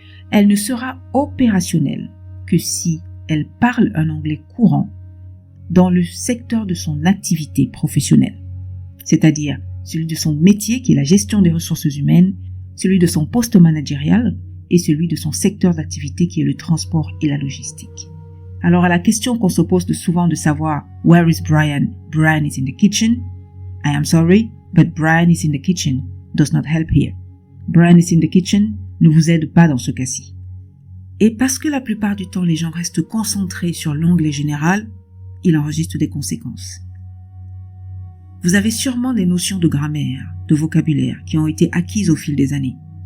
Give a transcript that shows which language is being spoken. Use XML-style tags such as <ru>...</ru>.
<fr>Elle ne sera opérationnelle que si elle parle un anglais courant dans le secteur de son activité professionnelle, c'est-à-dire celui de son métier qui est la gestion des ressources humaines, celui de son poste managérial et celui de son secteur d'activité qui est le transport et la logistique. Alors à la question qu'on se pose souvent de savoir «</fr> <en>Where is Brian? Brian is in the kitchen. I am sorry, but Brian is in the kitchen does not help here. Brian is in the kitchen</en> <fr>ne vous aide pas dans ce cas-ci. » Et parce que la plupart du temps les gens restent concentrés sur l'anglais général, il enregistre des conséquences. Vous avez sûrement des notions de grammaire, de vocabulaire qui ont été acquises au fil des années.</fr>